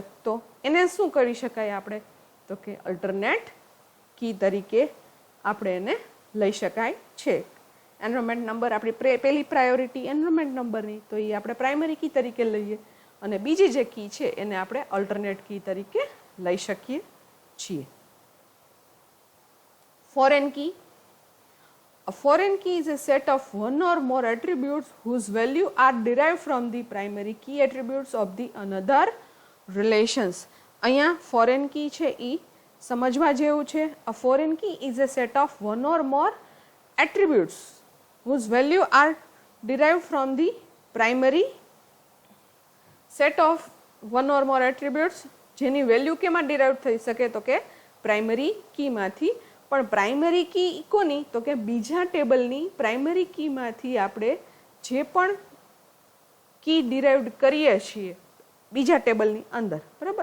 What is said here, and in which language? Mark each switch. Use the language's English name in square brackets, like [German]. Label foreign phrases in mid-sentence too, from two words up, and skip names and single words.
[Gujarati] તો એને શું કરી શકાય આપણે તો કે [English] alternate key [Gujarati] તરીકે આપણે એને લઈ શકાય છે. [English] enrollment number [Gujarati] આપણી પહેલી પ્રાયોરિટી એનરોલમેન્ટ નંબરની તો એ આપણે [English] primary key [Gujarati] તરીકે લઈએ અને બીજી જે કી છે એને આપણે [English] alternate key [Gujarati] તરીકે લઈ શકીએ છીએ. [English] foreign key. A foreign key is a set of one or more attributes whose value are derived from the primary key attributes of the another relations. [Gujarati] અહીંયા [English] foreign key [Gujarati] છે એ સમજવા જેવું છે. [English] A foreign key is a set of one or more attributes whose value are derived from the primary set of one or more attributes [Gujarati] જેની વેલ્યુ કેમાં ડિરાઇવ થઈ શકે તો કે પ્રાઇમરી કીમાંથી. પણ [English] primary key [Gujarati] કોની તો કે બીજા ટેબલની પ્રાઇમરી કીમાંથી આપણે જે પણ કી ડિરાઇવ્ડ કરીએ છીએ બીજા ટેબલની અંદર, બરાબર.